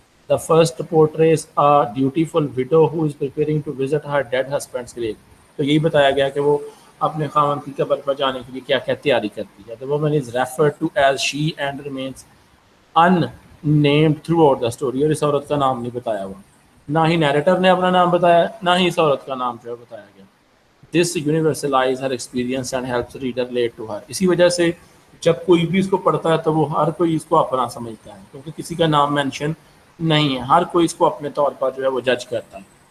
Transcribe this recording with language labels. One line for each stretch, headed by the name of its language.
English: The first portrays a dutiful widow who is preparing to visit her dead husband's grave.
Urdu: تو یہی بتایا گیا کہ وہ اپنے خاوند کی قبر پر جانے کے لیے کیا کیا تیاری کرتی ہے.
English: The woman is referred to as she and remains unnamed throughout the story.
Urdu: اور اس عورت کا نام نہیں بتایا ہوا، نہ ہی نیریٹر نے اپنا نام بتایا، نہ ہی اس عورت کا نام جو ہے بتایا گیا.
English: This universalizes her experience and helps reader relate to her.
Urdu: اسی وجہ سے جب کوئی بھی اس کو پڑھتا ہے تو وہ ہر کوئی اس کو اپنا سمجھتا ہے، کیونکہ کسی کا نام مینشن نہیں ہے، ہر کوئی اس کو اپنے طور پر جو ہے وہ جج کرتا ہے.